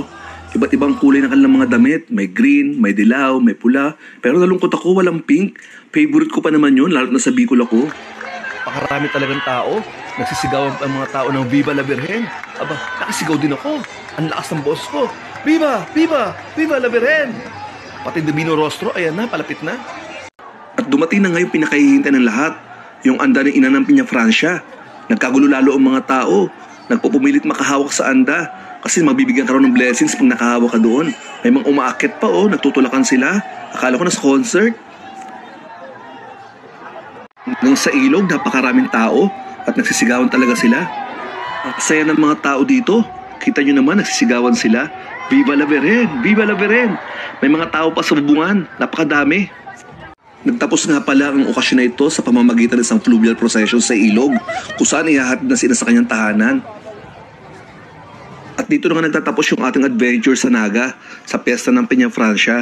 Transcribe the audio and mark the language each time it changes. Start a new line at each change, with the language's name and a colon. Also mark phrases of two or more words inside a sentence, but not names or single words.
Filipino: Iba't ibang kulay ng kanilang mga damit. May green, may dilaw, may pula. Pero nalungkot ako, walang pink. Favorite ko pa naman yun, lalo na sa Bicol ako. Pakarami talagang tao. Nagsisigawan ang mga tao ng
Spanish: Viva la Virgen.
Filipino: Nakisigaw din ako. Ang lakas ng boss ko.
Spanish: Viva! Viva! Viva la Virgen! Pati Divino Rostro,
Filipino: ayan na, palapit na. At dumating na ngayon pinakahihintay ng lahat. Yung anda ng ina ng Peña Francia. Nagkagulo lalo ang mga tao. Nagpupumilit makahawak sa anda. Kasi magbibigyan ka raw ng blessings pag nakahawak ka doon. May mga umaakit pa nagtutulakan sila. Akala ko nasa concert. Hanggang sa ilog, napakaraming tao at nagsisigawan talaga sila. Ang saya ng mga tao dito. Kita nyo naman, nagsisigawan sila.
Spanish: Viva la Virgen! Viva la Virgen!
Filipino: May mga tao pa sa bubungan. Napakadami. Nagtapos nga pala ang okasyon na ito sa pamamagitan ng isang
English: fluvial procession
Filipino: sa ilog kung saan ihahatid na sila sa kanyang tahanan. At dito na nga nagtatapos yung ating adventure sa Naga, sa piyesta ng Peña Francia.